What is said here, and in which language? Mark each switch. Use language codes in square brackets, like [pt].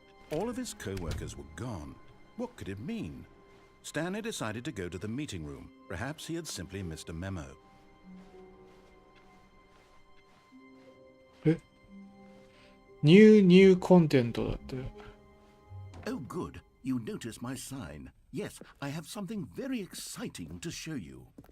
[en] All of his co-workers were gone. What could it mean? Stanley decided to go to the meeting room. Perhaps he had simply missed a memo. [ja] え、ニューコンテントだって。 [en] Oh, good. You noticed my sign. Yes, I have something very exciting to show you.